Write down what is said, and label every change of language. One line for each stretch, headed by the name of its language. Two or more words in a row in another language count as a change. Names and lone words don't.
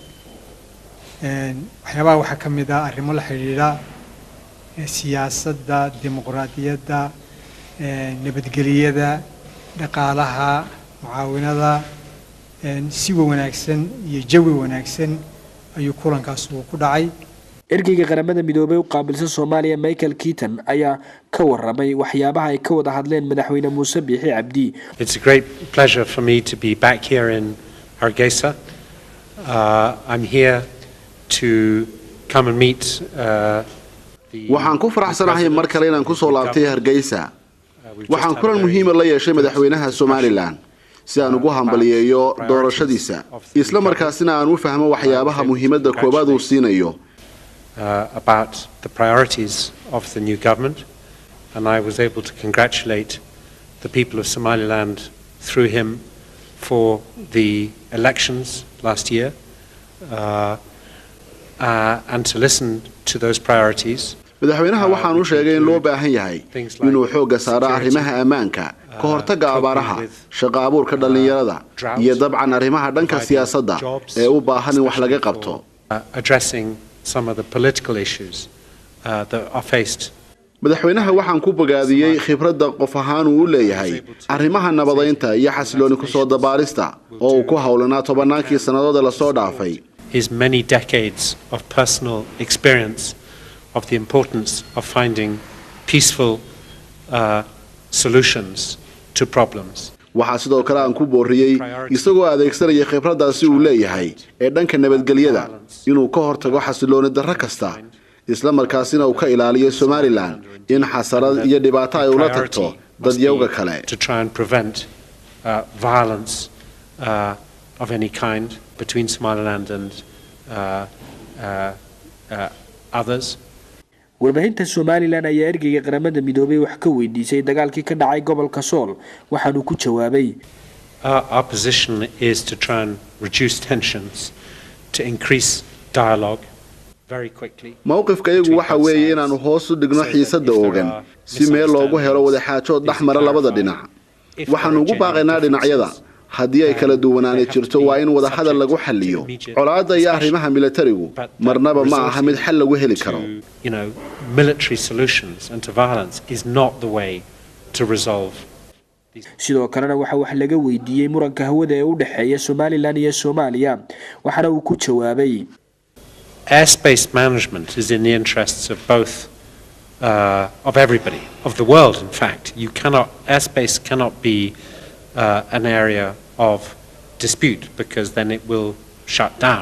Somali: waxyaabaha waxa ka mid ah arrimo la xiriira siyaasadda dimuqraadiyadda nabadgelyada dhaqaalaha mucaawinada si wanaagsan iyo jawi wanaagsan ayuu kulankaas ku dhacay ergeyga qaramada midoobay u qaabilsan Soomaaliya Michael Keaton ayaa ka warramay waxyaabaha ay ka wada hadleen madaxweyne Muuse Biixi Cabdi.
English: It's a great pleasure for me to be back here in Hargeisa. I'm here to come and meet
Somali: waxaan ku faraxsanahay mar kale inaan ku soo laabtay Hargeisa. waxaan kulan muhiim ah la yeeshay madaxweynaha Somaliland si aan ugu hambaliyeeyo doorashadiisa isla markaasina aan u fahmo waxyaabaha muhiimadda koobaad uu siinayo
English: about the priorities of the new government, and I was able to congratulate the people of Somaliland through him for the elections last year and to listen to those priorities.
Somali: madaxweynaha waxaan u sheegay in loo baahan yahay inuu xoogga saaro arrimaha ammaanka ka hortagga abaaraha shaqo abuurka dhalinyarada iyo dabcan arrimaha dhanka siyaasadda ee u baahan in wax laga qabto
English: addressing some of the political issues that are faced.
Somali: madaxweynaha waxaan ku bogaadiyay khibradda qof ahaan uu leeyahay arrimaha nabadeynta iyo xasilooni ku soo dabaarista oo uu ku hawlanaa tobannaankii sannadood la soo dhaafay.
English: His many decades of personal experience of the importance of finding peaceful solutions to problems.
Somali: waxaa sidoo kale aan ku booriyay isagoo adeegsanaya khibraddaasi uu leeyahay ee dhanka nabadgelyada inuu ka hortago xasilooni darro kasta isla markaasina uu ka ilaaliyo Somaliland in xasarad iyo dhibaato ay ula tagto dadyowga kale
English: to try and prevent violence of any kind between Somaliland and others.
Somali: warbaahinta Somaliland ayaa ergeyga qaramada midoobay wax ka weydiisay dagaalkii ka dhacay gobolka Sool waxaanu ku jawaabay
English: our position is to try and reduce tensions to increase dialogue very quickly.
Somali: mowqifkayagu waxa weeye inaanu hoos u dhigno xiisadda oogan si meel loogu helo wada xaajood dhaxmara labada dhinac waxaanu ugu baaqaynaa dhinacyada haddii ay kala duwanaani jirto waa in wada hadal lagu xalliyo colaadda iyo arrimaha militarigu marnaba ma aha mid xal lagu heli karo
English: military solutions and to violence is not the way to resolve.
Somali: sidoo kalena waxa wax laga weydiiyay muranka hawada ee u dhaxeeya Somaliland iyo Soomaaliya waxaana uu ku jawaabay
English: airspace management is in the interests of both of everybody of the world. In fact, airspace cannot be an area of dispute because then it will shut down.